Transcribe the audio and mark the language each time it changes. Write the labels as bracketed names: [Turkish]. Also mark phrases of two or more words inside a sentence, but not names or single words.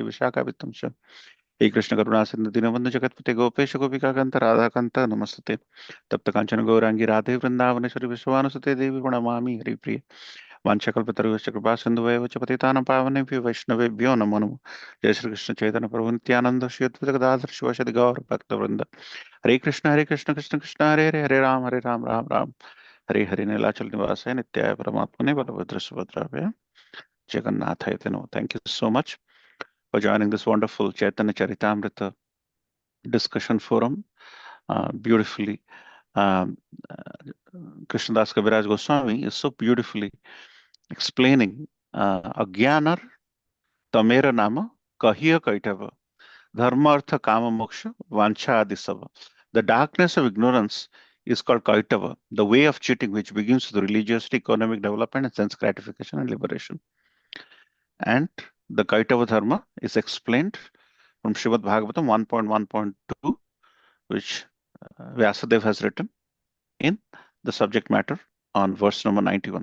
[Sanskrit] Vishaka Vitam Sha हे कृष्ण करुणा सिंधु दीनबंधु जगतपते गोपेश गोपिका कांत राधा कांत नमस्ते तप्त कांचन गौरांगी राधे वृंदावनेश्वरी विश्वानुसुते देवी प्रणमामि हरिप्रिय वाञ्छकल्पतरुश्च कृपा सिन्धुभैव च पतितानां पावनेभ्यो वैष्णवेभ्यो नमो नमः जय श्री कृष्ण चैतन्य प्रभु नित्यानंद श्री अद्वैत गदाधर शिवासादि गौर भक्तवृंद हरे कृष्ण कृष्ण कृष्ण हरे हरे हरे राम राम हरे हरे नीलाचल निवासाय नित्याय परमात्मने बलभद्र सुभद्राभ्यां जगन्नाथाय ते नमः. [English] Thank you so much for joining this wonderful Chaitanya Charitamrita discussion forum. Beautifully, um, uh, Krishnadas Kaviraj Goswami is so beautifully explaining [Bangla] অজ্ঞানের তমের নাম কহিয়ে কৈতব ধর্ম অর্থ কাম মোক্ষ বাঞ্ছা আদিসব. [English] The darkness of ignorance is called Kaitava, the way of cheating which begins with religiosity, economic development, and sense gratification and liberation. And the Kaitava Dharma is explained from Srimad Bhagavatam 1.1.2, which Vyasadeva has written in the subject matter on verse number 91.